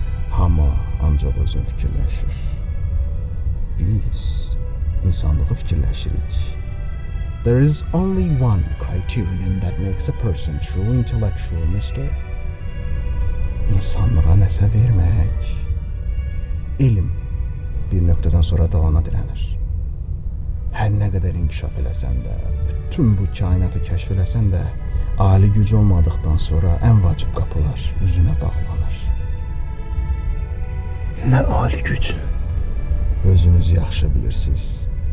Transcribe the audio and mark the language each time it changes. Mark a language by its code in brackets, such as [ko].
[az] Hamı ancaq özünü fikirləşir. Biz insanlığı fikirləşirik. [en] There is only one criterion that makes a person true intellectual, mister. [az] İnsanlığa nəsə vermək. Elm bir nöqtədən sonra dalana dirənir. Hər nə qədər inkişaf eləsən də, bütün bu kainatı kəşf eləsən də, ali güc olmadıqdan sonra ən vacib qapılar üzünə bağlanır. Nə ali güc. Özünüz yaxşı bilirsiniz.